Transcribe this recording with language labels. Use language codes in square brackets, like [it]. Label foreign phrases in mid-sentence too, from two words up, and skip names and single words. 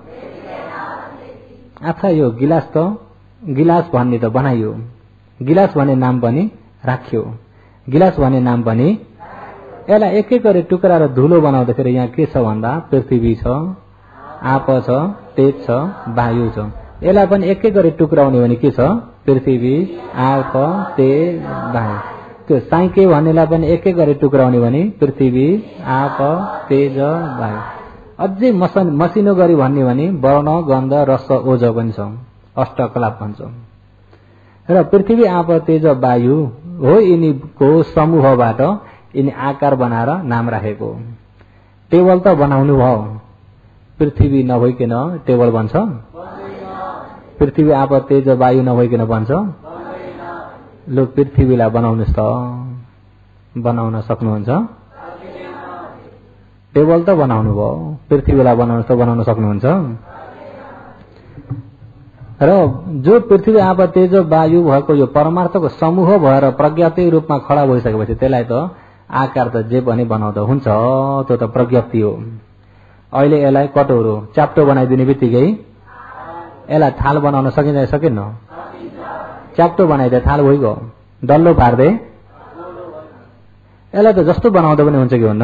[ne] अच्छा, यो गिलास त गिलास भन्ने त बनाइयो, गिलास भन्ने नाम पनि राख्यो, गिलास भन्ने नाम पनि। यसलाई एक एक गरी टुक्रा र धुलो बनाउँदाखेरि यहाँ के छ भन्दा पृथ्वी छ, आप छ, तेज छ, वायु छ। यसलाई पनि एक एक गरी टुक्राउने भने के छ? पृथ्वी, आप, तेज, वायु। त्यो साइके भन्नेलाई पनि एक एक गरी टुक्राउने भने पृथ्वी, आप, तेज, वायु। अझै मसिनो गरी भन्ने भने वर्ण, गन्ध, रस, ओज पनि छ, अष्टकलाप भन्छ। र पृथ्वी, आप, तेज, वायु हो, यिनीको समूहबाट यिनी आकार बनाएर नाम राखेको। टेबल त बनाउनु भयो, पृथ्वी नभइकन टेबल बन्छ? पृथ्वी, आप, तेज, वायु नभइकन बन्छ? लु पृथ्वीलाई बनाउनुहोस् त, बनाउन सक्नुहुन्छ? टेबल त बनाउनु भयो, पृथ्वीलाई बनाउनुहोस् त बनाउन सक्नुहुन्छ? र जो पृथ्वी, आप, तेज, वायु भएको यो परमार्थको समूह भएर प्रज्ञाप्ति रूपमा खडा भइसकेपछि त्यसलाई त आकार त जे पनि बनाउँदा हुन्छ, त्यो त प्रज्ञप्ति हो। अहिले यसलाई कटोरो च्याप्टो बनाइदिने बित्तिकै यसलाई थाल बनाउन सकिन्छ? सकिन्न? च्याप्टो बनाइदिए थाल भइगयो, डल्लो पार्दै यसलाई त जस्तो बनाउँदा पनि हुन्छ कि हुन्न?